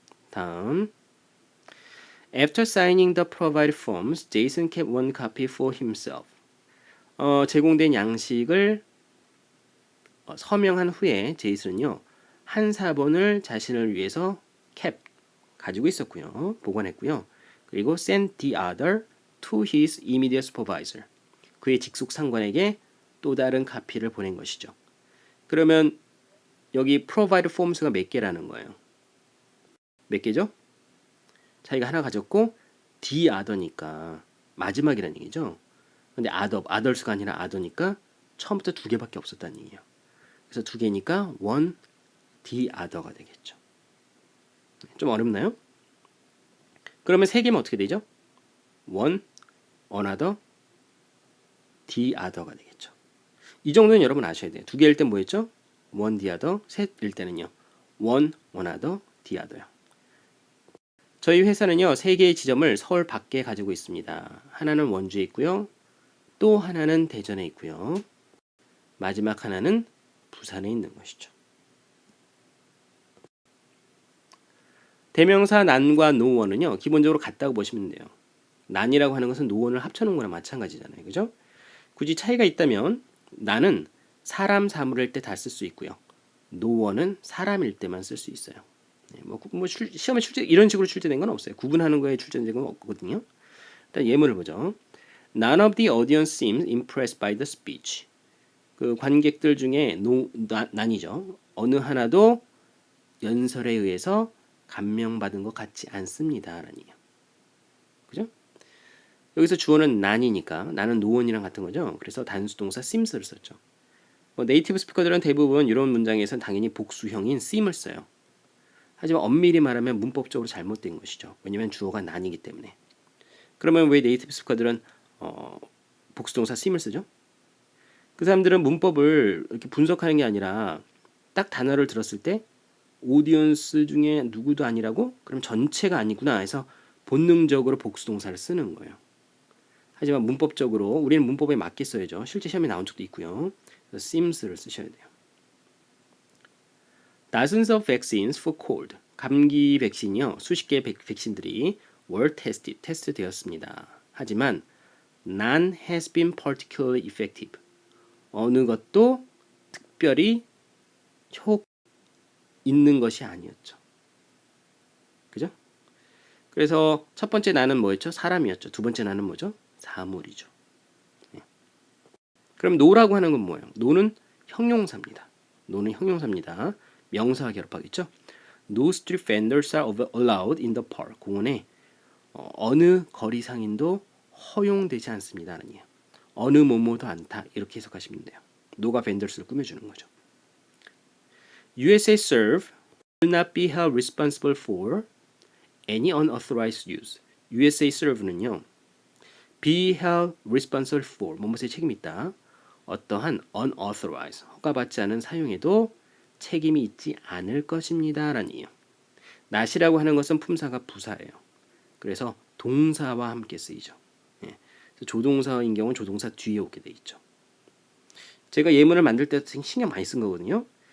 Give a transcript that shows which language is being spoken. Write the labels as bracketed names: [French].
[Korean] 다음. [English] After signing the provided forms, Jason kept one copy for himself. [Korean] 제공된 양식을 서명한 후에 제이슨은요, 한 사본을 자신을 위해서 kept, 가지고 있었고요. 보관했고요. 그리고 [English] sent the other to his immediate supervisor. [Korean] 그의 직속 상관에게 또 다른 카피를 보낸 것이죠. 그러면 여기 provide forms가 몇 개라는 거예요? 몇 개죠? 자기가 하나 가졌고 the other니까 마지막이라는 얘기죠. 근데 others가 아니라 other니까 처음부터 2개밖에 없었다는 얘기예요. 그래서 2개니까 one, the other가 되겠죠. 좀 어렵나요? 그러면 3개면 어떻게 되죠? one, another, the other가 되겠죠. 이 정도는 여러분 아셔야 돼요. 2개일 땐 뭐였죠? one, the other. 셋일 때는요. one, another, the other요. 저희 회사는요, 3개의 지점을 서울 밖에 가지고 있습니다. 하나는 원주에 있고요. 또 하나는 대전에 있고요. 마지막 하나는 부산에 있는 것이죠. 대명사 난과 노원은요, 기본적으로 같다고 보시면 돼요. 난이라고 하는 것은 노원을 합쳐놓은 거나 마찬가지잖아요. 그죠? 굳이 차이가 있다면 난은 사람, 사물일 때 다 쓸 수 있고요. 노원은 사람일 때만 쓸 수 있어요. 시험에 이런 식으로 출제된 건 없어요. 구분하는 거에 출제된 건 없거든요. 일단 예문을 보죠. [English] None of the audience seems impressed by the speech. [Korean] 그 관객들 중에 난이죠. 어느 하나도 연설에 의해서 감명받은 것 같지 않습니다. 라는 얘기예요. 그죠? 여기서 주어는 난이니까 나는 노원이랑 같은 거죠. 그래서 단수동사 seems를 썼죠. 네이티브 스피커들은 대부분 이런 문장에서는 당연히 복수형인 seem을 써요. 하지만 엄밀히 말하면 문법적으로 잘못된 것이죠. 왜냐하면 주어가 난이기 때문에. 그러면 왜 네이티브 스피커들은 복수동사 seem을 쓰죠? 그 사람들은 문법을 이렇게 분석하는 게 아니라 딱 단어를 들었을 때 오디언스 중에 누구도 아니라고? 그럼 전체가 아니구나 해서 본능적으로 복수동사를 쓰는 거예요. 하지만 문법적으로 우리는 문법에 맞게 써야죠. 실제 시험에 나온 적도 있고요. 그래서 seems를 쓰셔야 돼요. [English] Dozens of vaccines for cold. [Korean] 감기 백신이요. 수십 개의 백신들이 [English] were tested, [Korean] 테스트 되었습니다. 하지만 [English] none has been particularly effective. [Korean] 어느 것도 특별히 효과 있는 것이 아니었죠. 그죠? 그래서 첫 번째 나는 뭐였죠? 사람이었죠. 두 번째 나는 뭐죠? 사물이죠. 그럼 no라고 하는 건 뭐예요? no는 형용사입니다. no는 형용사입니다. 명사와 결합하겠죠? [English] No street vendors are allowed in the park. [Korean] 공원에 어느 거리 상인도 허용되지 않습니다. 라는 얘기예요. 어느 뭐뭐도 않다. 이렇게 해석하시면 돼요. no가 vendors를 꾸며주는 거죠. [English] USA Serve will not be held responsible for any unauthorized use. [Korean] USA Serve는요. be held responsible for 뭐뭐에 책임이 있다. 어떠한 unauthorized 허가받지 않은 사용에도 책임이 있지 않을 것입니다. 라는 얘기예요. not이라고 하는 것은 품사가 부사예요. 그래서 동사와 함께 쓰이죠. 예. 조동사인 경우는 조동사 뒤에 오게 돼 있죠. 제가 예문을 만들 때 신경 많이 쓴 거거든요.